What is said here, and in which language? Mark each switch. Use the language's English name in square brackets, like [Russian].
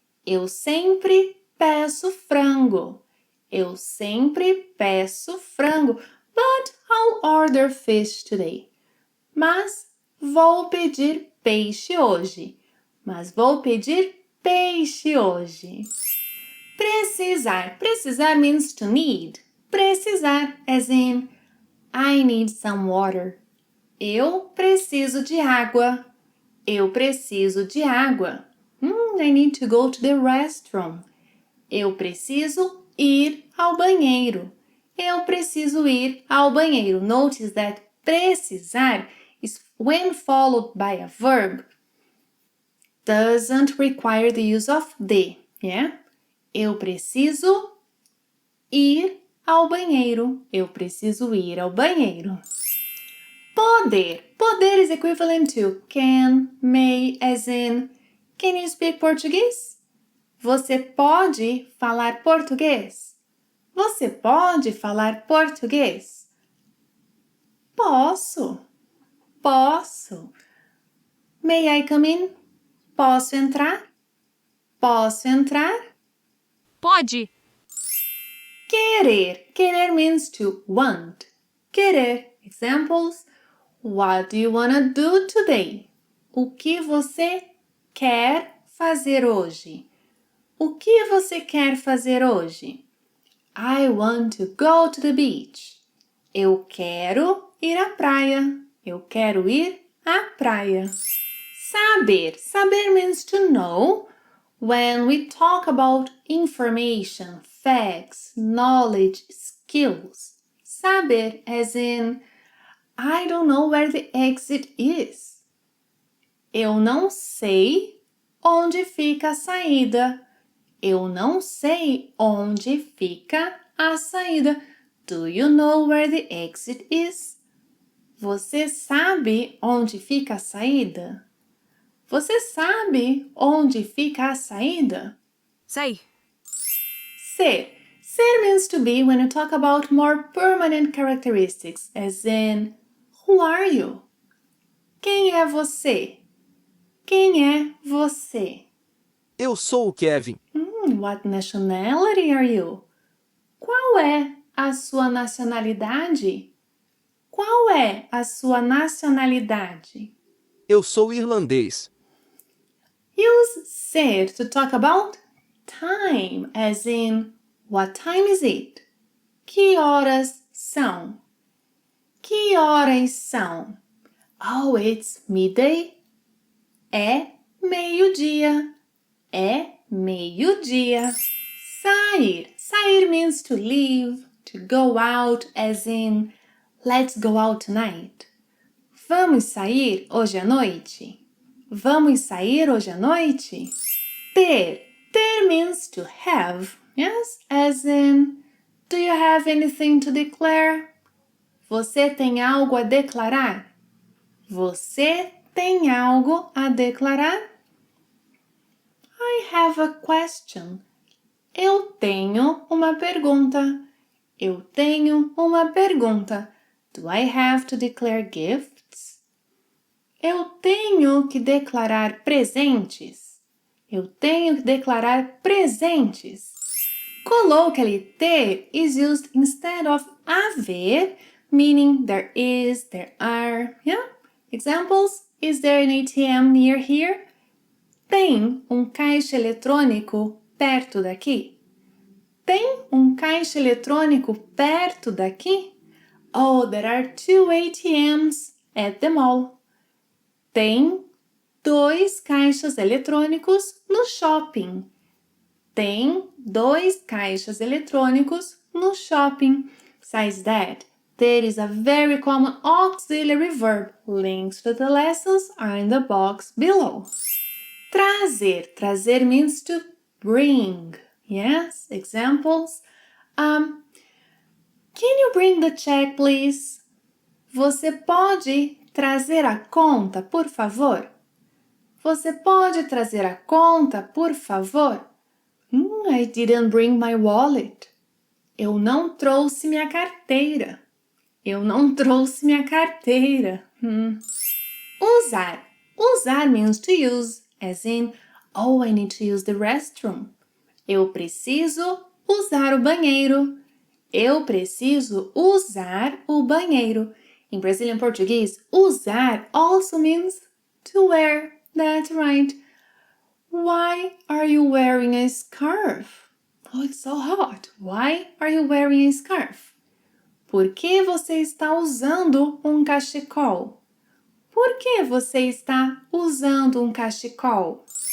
[Portuguese] Eu sempre peço frango. Eu sempre peço frango. [English] But I'll order fish today. [Portuguese] Mas vou pedir peixe hoje. Mas vou pedir peixe hoje. [English] Precisar. Precisar means to need. Precisar, as in, I need some water. [Portuguese] Eu preciso de água. Eu preciso de água. [English] I need to go to the restroom. [Portuguese] Eu preciso ir ao banheiro. Eu preciso ir ao banheiro. [English] Notice that precisar is when followed by a verb doesn't require the use of de, yeah? [Portuguese] Eu preciso ir ao banheiro. Eu preciso ir ao banheiro. Poder. [English] Poder is equivalent to can, may, as in, can you speak Portuguese? [Portuguese] Você pode falar português? Você pode falar português? Posso. Posso. [English] May I come in? [Portuguese] Posso entrar? Posso entrar? Pode. [English] Querer. Querer means to want. Querer. Examples. What do you want to do today? [Portuguese] O que você quer fazer hoje? O que você quer fazer hoje? [English] I want to go to the beach. [Portuguese] Eu quero ir à praia. Eu quero ir à praia. Saber. [English] Saber means to know. When we talk about information, facts, knowledge, skills. Saber as in, I don't know where the exit is. [Portuguese] Eu não sei onde fica a saída. Eu não sei onde fica a saída. [English] Do you know where the exit is? [Portuguese] Você sabe onde fica a saída? Você sabe onde fica a saída? Sei. Ser. [English] Ser means to be when you talk about more permanent characteristics, as in, who are you? [Portuguese] Quem é você? Quem é você? Eu sou o Kevin. [English] What nationality are you? [Portuguese] Qual é a sua nacionalidade? Qual é a sua nacionalidade? Eu sou irlandês. [English] Use ser to talk about time, as in, what time is it? [Portuguese] Que horas são? Que horas são? [English] Oh, it's midday. [Portuguese] É meio-dia. É meio-dia. Sair. [English] Sair means to leave, to go out, as in, let's go out tonight. [Portuguese] Vamos sair hoje à noite? Vamos sair hoje à noite? Ter. [English] Ter means to have. Yes, as in, do you have anything to declare? [Portuguese] Você tem algo a declarar? Você tem algo a declarar? [English] I have a question. [Portuguese] Eu tenho uma pergunta. Eu tenho uma pergunta. [English] Do I have to declare gifts? [Portuguese] Eu tenho que declarar presentes. Eu tenho que declarar presentes. [English] Colloquially, ter is used instead of haver, meaning there is, there are. Yeah? Examples: is there an ATM near here? [Portuguese] Tem caixa eletrônico perto daqui? Tem caixa eletrônico perto daqui? [English] Oh, there are 2 ATMs at the mall. [Portuguese] Tem 2 caixas eletrônicos no shopping. Tem 2 caixas eletrônicos no shopping. [English] Besides that, there is a very common auxiliary verb. Links to the lessons are in the box below. Trazer. Trazer means to bring. Yes, examples. Can you bring the check, please? [Portuguese] Você pode trazer a conta, por favor? Você pode trazer a conta, por favor? [English] I didn't bring my wallet. [Portuguese] Eu não trouxe minha carteira. Eu não trouxe minha carteira. Usar. [English] Usar means to use, as in, oh, I need to use the restroom. [Portuguese] Eu preciso usar o banheiro. Eu preciso usar o banheiro. [English] In Brazilian Portuguese, usar also means to wear. That's right. Why are you wearing a scarf? Oh, it's so hot. Why are you wearing a scarf? [Portuguese] Por que você está usando cachecol? Por que você está usando cachecol?